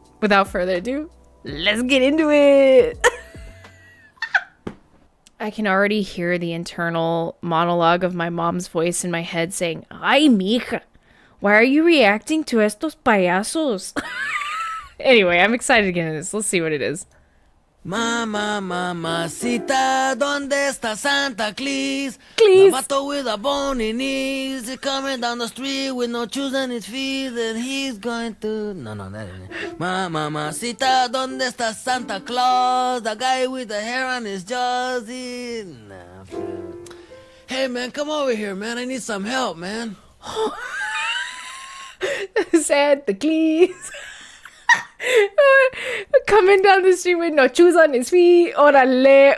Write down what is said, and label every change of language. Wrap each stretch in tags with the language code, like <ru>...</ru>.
<en>Without further ado, let's get into it! I can already hear the internal monologue of my mom's voice in my head saying,</en> <es>Ay, mija,</es> <en>why are you reacting to</en> <es>estos payasos?</es> <en>Anyway, I'm excited to get into this. Let's see what it is.</en> <es>Mama, mamacita, ¿dónde está Santa Claus?</es> <en>Please. The vato with a bony knees, he's coming down the street with no shoes on his feet, and he's going to... No, that isn't it.</en> <es>Mamacita, ¿dónde está Santa Claus?</es> <en>The guy with the hair on his jaws, Hey, man, come over here, man. I need some help, man. Santa Claus. Coming down the street with no shoes on his feet. Orale.</en>